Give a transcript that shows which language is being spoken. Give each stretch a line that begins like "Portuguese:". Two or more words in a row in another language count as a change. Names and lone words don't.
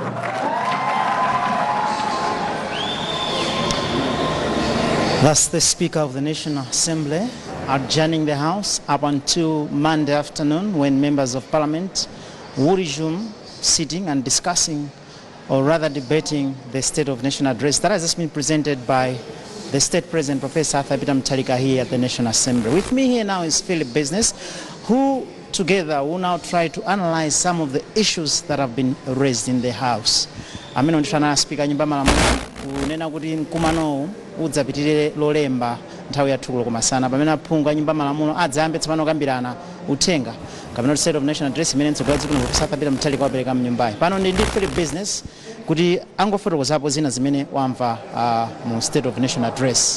English: That's the Speaker of the National Assembly adjourning the House up until Monday afternoon, when members of Parliament will resume sitting and discussing, or rather debating, the State of Nation address that has just been presented by the State President, Professor Arthur Mutharika, here at the National Assembly. With me here now is Philip Business, who together will now try to analyze some of the issues that have been raised in the House.
Nyanja: Amene nditana Speaker nyumba malamulo unena kuti mkumano udzapitirire lolemba nthawi ya tulo kumasana pamene aphungu a nyumba malamulo adzayambe tsopano kambirana uthenga kapena State of Nation address imene mtsogoleri dziko lino Professor Arthur Mutharika wapereka mnyumbayi. Pano ndi Philip Business kuti angofotokozapo zina zimene wamva mu State of Nation address.